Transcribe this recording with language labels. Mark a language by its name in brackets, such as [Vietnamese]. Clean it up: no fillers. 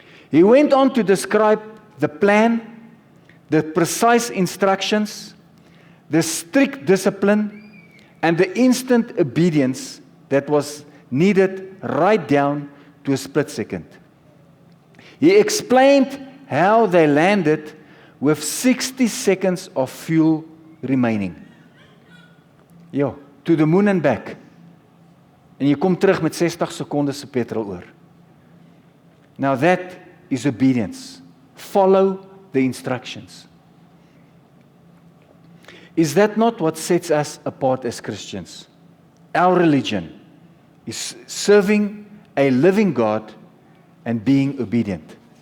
[English] He went on to describe the plan, the precise instructions, the strict discipline, and the instant obedience that was needed right down to a split second. He explained how they landed with 60 seconds of fuel remaining. Ja, to the moon and back. [Afrikaans] En jy kom terug met 60 sekondes se petrol oor. [English] Now that is obedience. Follow the instructions. Is that not what sets us apart as Christians? Our religion is serving a living God and being obedient.